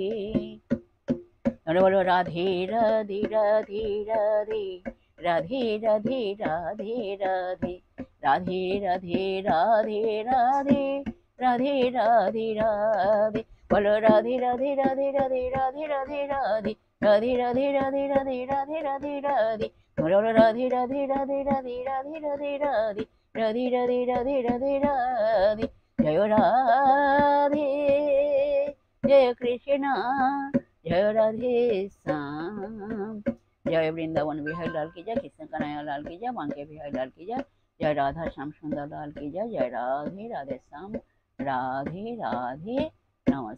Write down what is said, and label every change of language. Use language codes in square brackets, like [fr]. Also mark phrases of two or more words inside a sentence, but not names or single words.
[bn] বলো রাধে রাধে রাধে রাধে, রাধে রাধে রাধে রাধে, রাধে রাধে রাধে রাধে, রাধে রাধে রাধে। বলো রাধে রাধে রাধে রাধে রাধে রাধে রাধে, রাধে রাধে রাধে রাধে রাধে রাধে রাধে। বলো রাধে রাধে রাধে রাধে রাধে রাধে রাধে, রাধে রাধে রাধে রাধে রাধে। [hi] জয় রাধে जय कृष्णा, जय राधे श्याम। जय वृंदावन बिहारी लाल की जय, कृष्ण कन्हैया लाल की जय, बांके बिहारी लाल की जय, जय राधा श्याम सुंदर लाल की जय, जय राधे राधे श्याम राधे राधे।